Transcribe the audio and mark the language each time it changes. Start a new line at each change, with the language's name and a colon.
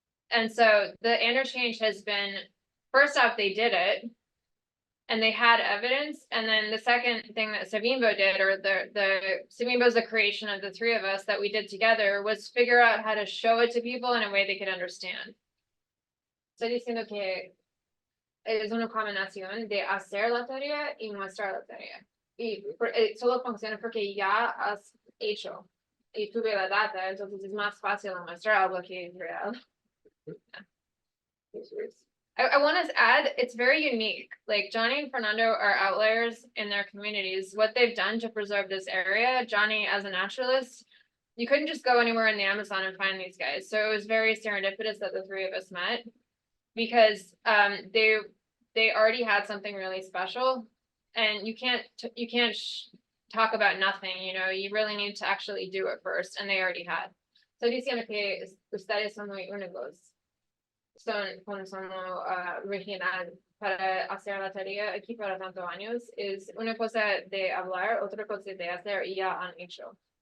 English: And so the interchange has been, first off, they did it and they had evidence. And then the second thing that Savimbo did, or Savimbo is the creation of the three of us that we did together, was figure out how to show it to people in a way they could understand.
Spanish: Estoy diciendo que es una combinación de hacer la tarea y mostrar la tarea. Y solo funciona porque ya has hecho y tuve la data, entonces es más fácil mostrar algo que es real.
English: I want to add, it's very unique. Like Johnny and Fernando are outliers in their communities. What they've done to preserve this area, Johnny as a naturalist, you couldn't just go anywhere in the Amazon and find these guys. So it was very serendipitous that the three of us met, because they already had something really special, and you can't talk about nothing, you know, you really need to actually do it first, and they already had.
Spanish: So diciendo que ustedes son muy únicos, son original para hacer la tarea aquí para tantos años, es una cosa de hablar, otra cosa de hacer, y ya han hecho.